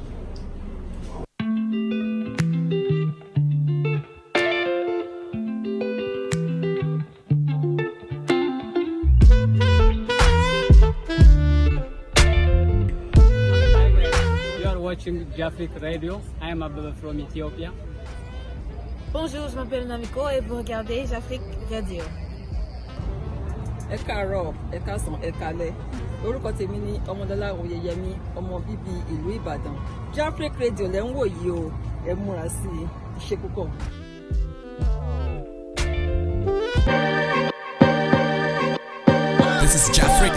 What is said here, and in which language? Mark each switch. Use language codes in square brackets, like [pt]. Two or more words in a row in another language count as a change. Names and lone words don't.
[en] You are watching Jafric Radio. I am Abdullah from Ethiopia. [fr] Bonjour, je m'appelle Namiko et vous regardez Jafric Radio. [yo] Ẹ káàárọ̀, ẹ káàsán, ẹ káalẹ́. Orúkọ tèmi ni Ọmọdọ́lá Oyèyẹmí, ọmọ bíbí ìlú Ìbàdàn. Jafric Radio lẹ ń wò yìí o, ẹ múra sí i, ṣe púpọ̀. [en] This is Jafric.